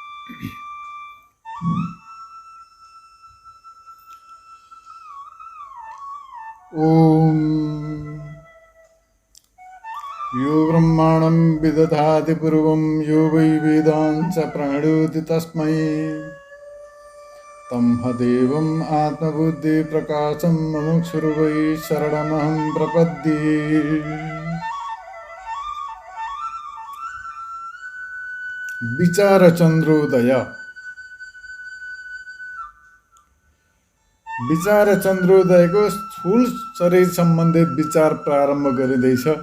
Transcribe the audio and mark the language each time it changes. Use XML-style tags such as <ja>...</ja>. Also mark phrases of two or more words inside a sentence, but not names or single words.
<sa>ओम यो ब्रह्माणं विदधाति पूर्वं यो वै वेदांश्च प्रणोति तस्मै तं देवम् आत्मबुद्धिप्रकाशं मुमुक्षुर्वै शरणमहं प्रपद्ये।</sa> <ne>विचार चन्द्रोदय। विचार चन्द्रोदयको स्थूल शरीर सम्बन्धित विचार प्रारम्भ गरिँदैछ।</ne>